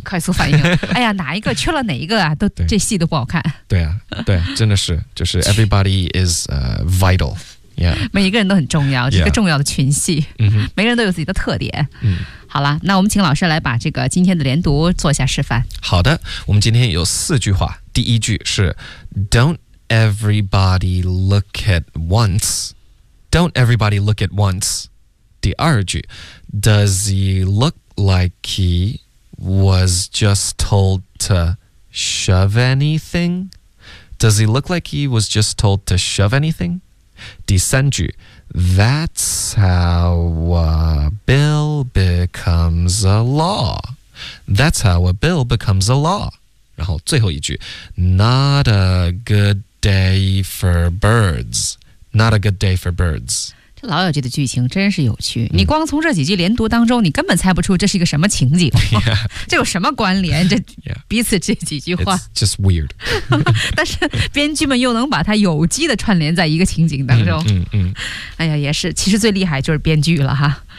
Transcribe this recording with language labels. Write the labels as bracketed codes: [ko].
[zh] 快速反应哎呀哪一个缺了哪一个啊都这戏都不好看对啊对真的是就是 [en] everybody is vital、yeah. [zh] 每一个人都很重要是一个重要的群戏、 [en] yeah. [zh] 每个人都有自己的特点、嗯、好了那我们请老师来把这个今天的连读做一下示范好的我们今天有四句话第一句是 [en] Don't everybody look at once Don't everybody look at once [zh] 第二句 [en] Does he look like he was just told to shove anything Does he look like he was just told to shove anything [zh] 第三句 [en] That's how a bill becomes a law That's how a bill becomes a law [zh] 然后最后一句 [en] Not a good day for birds Not a good day for birds [zh] 这老友记的剧情真是有趣、你光从这几句连读当中你根本猜不出这是一个什么情景、这有什么关联这彼此这几句话 [en] It's just weird [zh] 但是编剧们又能把它有机的串联在一个情景当中哎呀也是其实最厉害就是编剧了哈。